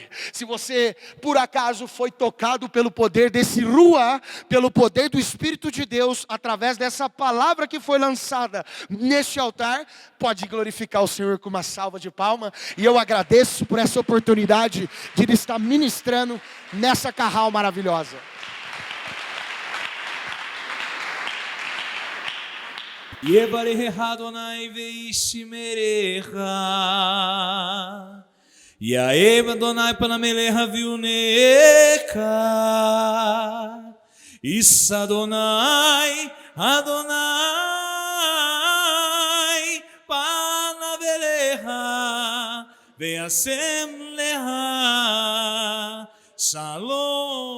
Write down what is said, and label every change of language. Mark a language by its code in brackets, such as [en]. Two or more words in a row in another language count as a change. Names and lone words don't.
[pt] Se você por acaso foi tocado pelo poder desse Ruá, pelo poder do Espírito de Deus, através dessa palavra que foi lançada neste altar, pode glorificar o Senhor com uma salva de palma. E eu agradeço por essa oportunidade de Ele estar ministrando nessa carral maravilhosa. [he] יברכך אדני וישמרך, יאר אדני פניו אליך ויחנך, ישא אדני, אדני פניו אליך, וישם לך, שלום.